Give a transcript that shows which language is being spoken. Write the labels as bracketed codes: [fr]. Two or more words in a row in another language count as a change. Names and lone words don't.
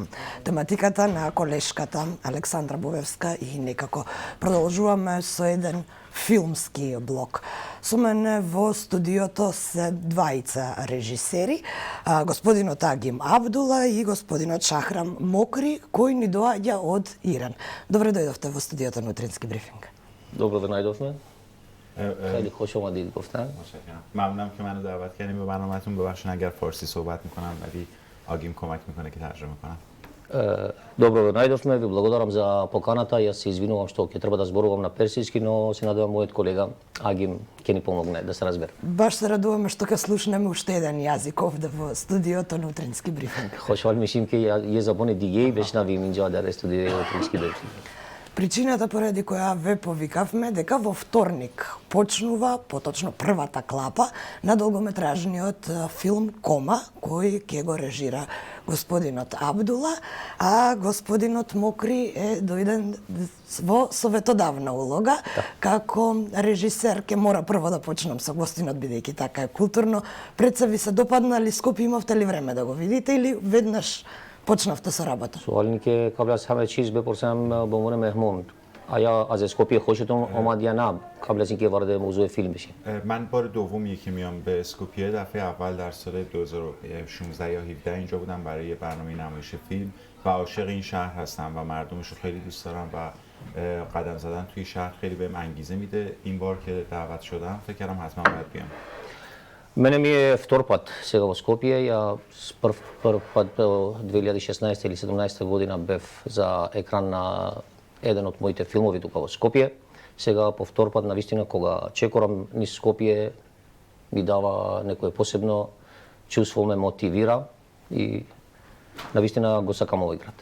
[mk] Тематиката на колешката Александра Бовевска и некако продолжуваме со еден филмски блок. Со мене во студиото се двајца режисери, господинот Агим Абдула и господинот Шахрам Мокри, кој ни доаѓа од Иран. Добре дојдовте во студиото на Утрински брифинг. Добре да најдовме. [fa] خیلی خوش اومدید گفتن. متشکرم. ممنونم که منو دعوت کردین به برنامه‌تون. ببخشید اگر فارسی صحبت میکنم ولی آگیم کمک میکنه که ترجمه کنم. [mk] Добро да најдовме, ви благодарам за поканата. Јас се извинувам што ќе треба да зборувам на персиски, но се надевам мојот колега Агим ќе ни помогне да се разбере. Баш се радуваме што ќе слушнеме уште еден јазик овде во студиото на Утрински брифинг. [fa] خوشحال میشیم که یه زبان دیگه‌ای بشنویم اینجا در استودیوی اوترینسکی برفینگ. [mk] Причината поради која ве повикавме дека во вторник почнува, поточно првата клапа на долгометражниот филм Кома, кој ќе го режира господинот Абдула, а господинот Мокри е дојден во советодавна улога. Како режисер ќе мора прво да почнам со гостинот, бидејќи така е културно. Пред се ви се допадна ли Скопје, имавте ли време да го видите или веднаш почнавте со работа؟ [fa] سوالی که قبل از همه چیز بپرسم به عنوان مهمون آیا از اسکوپی خوشتون اومد یا نه قبل از اینکه وارد موضوع فیلم بشیم؟ من بار دومیه که میام به اسکوپیه. دفعه اول در سال 2016 یا 17 اینجا بودم برای یه برنامه نمایش فیلم و عاشق این شهر هستم و مردمش رو خیلی دوست دارم و قدم زدن توی شهر خیلی بهم انگیزه میده. این بار که دعوت شدم فکر کردم حتما باید بیام. [mk] Мене ми е втор пат сега во Скопје. Ја прв пат 2016 или 17 година бев за екран на еден од моите филмови тука во Скопје. Сега по втор пат навистина кога чекорам низ Скопје ми дава некое посебно чувство, ме мотивира и навистина го сакам овој град.